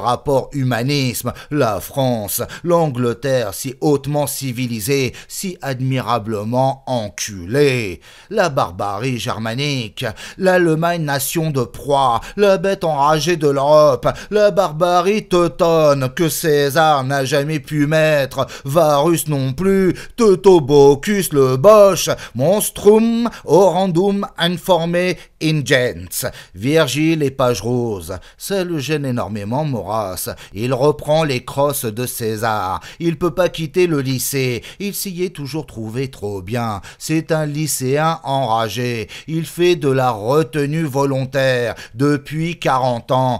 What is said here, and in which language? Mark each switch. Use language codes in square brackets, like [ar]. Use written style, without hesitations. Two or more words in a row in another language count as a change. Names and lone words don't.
[fr] rapport humanisme, la France, l'Angleterre si hautement civilisée, si admirablement enculée, la barbarie germanique, l'Allemagne nation de proie, la bête enragée de l'Europe, la barbarie teutonne que César n'a jamais pu mettre, Varus non plus, Teutobochus le Boche, [la] monstrum orandum informe ingens. [fr] Virgile et page rose. Ça le gêne énormément, Maurras. Il reprend les crosses de César. Il peut pas quitter le lycée. Il s'y est toujours trouvé trop bien. C'est un lycéen enragé. Il fait de la retenue volontaire depuis 40 ans.